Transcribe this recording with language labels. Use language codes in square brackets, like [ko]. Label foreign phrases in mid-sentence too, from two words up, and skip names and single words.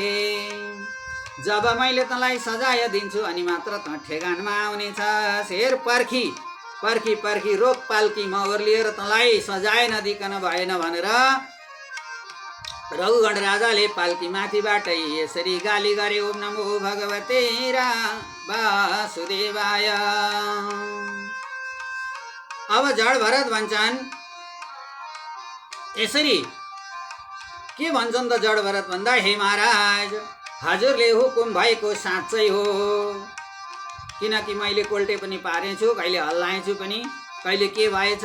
[ne] जब मैले तँलाई सजाय दिन्छु अनि मात्र त ठेगानमा आउनेछस्। हेर पर्खी पर्खी पर्खी रोक पाल्की, म ओर्लिएर तँलाई सजाय नदिकन भएन भनेर रघुगण राजाले पाल्की माथिबाटै यसरी गाली गरे। [sa] ओम नमो भगवते वासुदेवाय। [ne] अब जड भरत भन्छन्, यसरी के भन्छन् त जड भरत भन्दा, हे महाराज, हजुरले हुकुम भएको साँच्चै हो, किनकि मैले कोल्टे पनि पारेछु, कहिले हल्लाएछु पनि, कहिले के भएछ।